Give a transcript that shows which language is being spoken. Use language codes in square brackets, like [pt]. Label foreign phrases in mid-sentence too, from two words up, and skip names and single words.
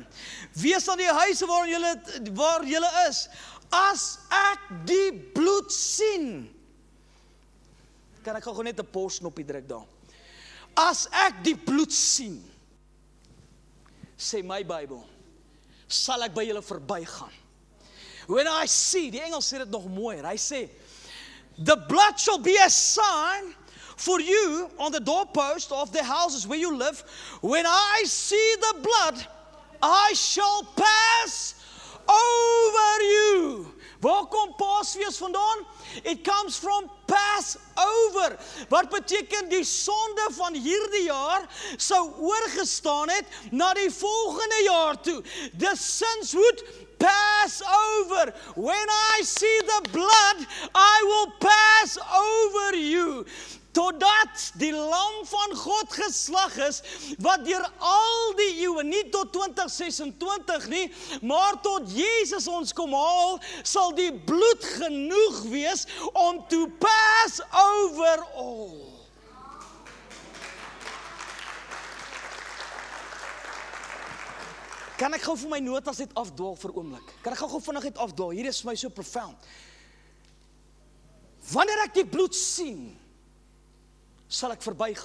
[af] Wees aan die huise waar julle is. As ek die bloed sien. Kan ek gou net 'n posknoppie druk daar? As ek die bloed sien, sê my Bybel, sal ek by julle verbygaan. [en] When I see, [af] die Engels sê dit nog mooier, hy sê, [en] the blood shall be a sign for you on the doorpost of the houses where you live. When I see the blood, I shall pass over you. [af] Waar kom Paasfees vandaan? [en] It comes from Passover. [af] Wat beteken die sonde van hierdie jaar sou oorgestaan het na die volgende jaar toe. [en] The sins would pass over. When I see the blood, I will pass over you. [af] Totdat die lam van God geslag is, wat deur al die eeue, nie tot 2026 nie, maar tot Jesus ons kom haal, sal die bloed genoeg wees om [en] to pass over all. [af] Kan ek gou vir my notas net afdwaal vir 'n oomblik? Kan ek gou vinnig net afdwaal? Hier is vir my [en] so profound. [af] Wanneer ek die bloed sien, sal ek verbygaan.